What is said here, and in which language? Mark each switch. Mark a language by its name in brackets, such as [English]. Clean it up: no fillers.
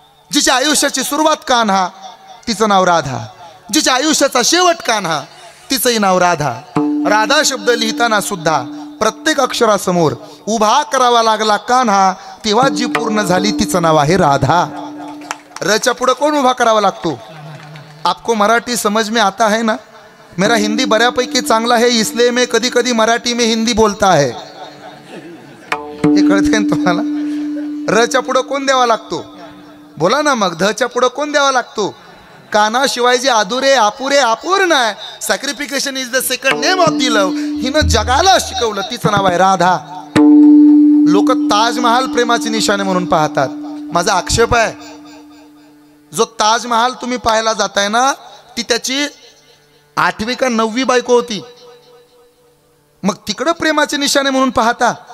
[Marathi] जिच्या आयुष्याची सुरुवात कान्हा तिचं नाव राधा, जिच्या आयुष्याचा शेवट कान्हा तिचंही नाव राधा। राधा शब्द लिहिताना सुद्धा प्रत्येक अक्षरासमोर उभा करावा लागला कान्हा, तेव्हा जी पूर्ण झाली तिचं नाव आहे राधा। रच्या पुढे कोण उभा करावा लागतो? [Hindi] आपको मराठी समझ में आता है ना? मेरा हिंदी [Marathi] बऱ्यापैकी चांगला [Hindi] है, इसलिए मैं [Marathi] कधी कधी [Hindi] मराठी में हिंदी बोलता है। [Marathi] हे कळते ना तुम्हाला? रच्या पुढे कोण द्यावा लागतो? बोला ना मग, धच्या पुढे कोण द्यावा लागतो? कान्हा शिवाय जे अधुरे अपुरे अपूर्ण आहे, [English] सॅक्रिफिकेशन is the second name of the love, [Marathi] हिनं जगाला शिकवलं, तिचं नाव आहे राधा। लोक ताजमहाल प्रेमाची निशाणे म्हणून पाहतात। माझा आक्षेप आहे, जो ताजमहाल तुम्ही पाहायला जाताय ना, ती त्याची 8वी का 9वी बायको होती, मग तिकडं प्रेमाचे निशाणे म्हणून पाहता।